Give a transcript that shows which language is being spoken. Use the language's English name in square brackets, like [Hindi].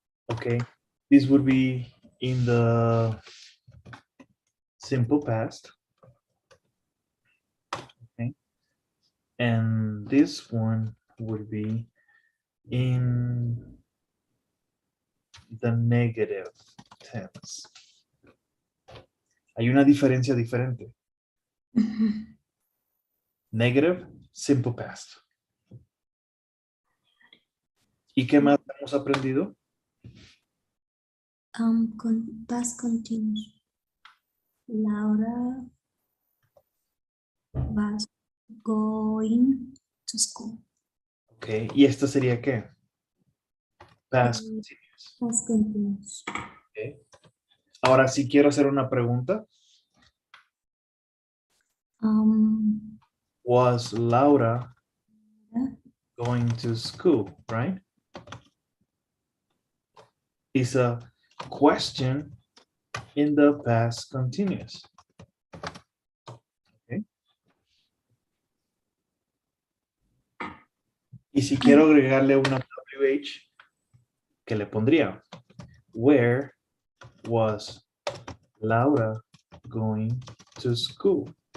[English] Okay, this would be in the simple past. Okay, and this one would be in the negative tense. [Spanish] Hay una diferencia diferente. [English] Negative, simple past. [Spanish] ¿Y qué más hemos aprendido? Con past continuous. [English] Laura was going to school. [Spanish] Ok, ¿y esto sería qué? Past continuous. [English] Past continuous. Okay. [Spanish] Ahora, si quiero hacer una pregunta, [English] was Laura going to school, right? Is a question in the past continuous. Okay. [Spanish] Y si quiero agregarle una WH, ¿qué le pondría? [English] Where was Laura going to school?